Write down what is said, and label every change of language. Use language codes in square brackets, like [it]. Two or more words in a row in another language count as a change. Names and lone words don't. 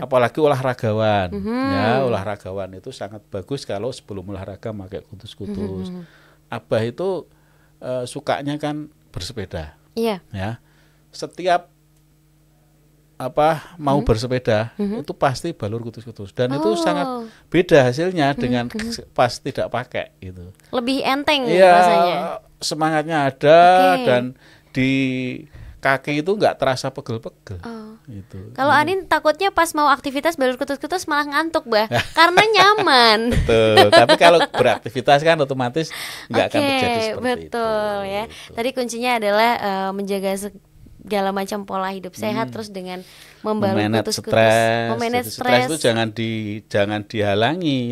[id] Apalagi olahragawan. Ya, olahragawan itu sangat bagus kalau sebelum olahraga pakai kutus-kutus. Abah itu sukanya kan bersepeda. Iya. Ya. Setiap mau bersepeda itu pasti balur kutus-kutus dan itu sangat beda hasilnya dengan pas tidak pakai gitu. Lebih enteng ya, rasanya. Semangatnya ada dan di kaki itu nggak terasa pegel-pegel. Gitu. Kalau Anin takutnya pas mau aktivitas balur kutus-kutus malah ngantuk, Bah. Karena nyaman. Betul. Tapi kalau beraktivitas kan otomatis nggak akan terjadi seperti itu. Betul ya. Gitu. Tadi kuncinya adalah menjaga segala macam pola hidup sehat terus dengan membalut kutus-kutus, memanage stres itu jangan dihalangi.